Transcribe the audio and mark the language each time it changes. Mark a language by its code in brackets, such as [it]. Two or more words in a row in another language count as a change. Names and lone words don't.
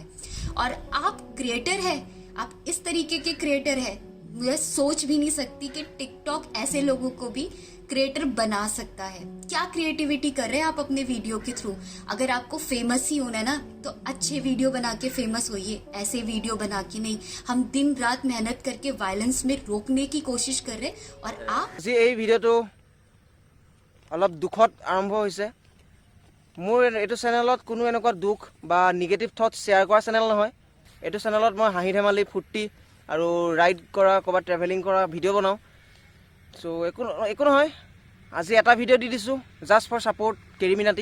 [hi] और आप क्रिएटर है, आप इस तरीके के क्रिएटर है, मैं सोच भी नहीं सकती कि टिकटॉक ऐसे लोगों को भी क्रिएटर बना सकता है। क्या क्रिएटिविटी कर रहे हैं आप अपने वीडियो के थ्रू? अगर आपको फेमस ही होना है ना, तो अच्छे वीडियो बना के फेमस होइए, ऐसे वीडियो बना के नहीं। हम दिन रात मेहनत करके वायलेंस में रोकने की कोशिश कर रहे हैं और आप [as] আজি এই ভিডিঅ'টো অলপ দুখত আৰম্ভ হৈছে। মোৰ এইটো চেনেলত কোনো এনেকুৱা দুখ বা [en] negative thoughts [as] শ্বেয়াৰ কৰা চেনেল নহয়। এইটো চেনেলত মই হাঁহি ধেমালি ফূৰ্তি আৰু ৰাইড কৰা, ক'ৰবাত ট্ৰেভেলিং কৰা ভিডিঅ' বনাওঁ। চ' একো নহয়, আজি এটা ভিডিঅ' দি দিছোঁ [en] just for support [as] কেৰি মিনাটি।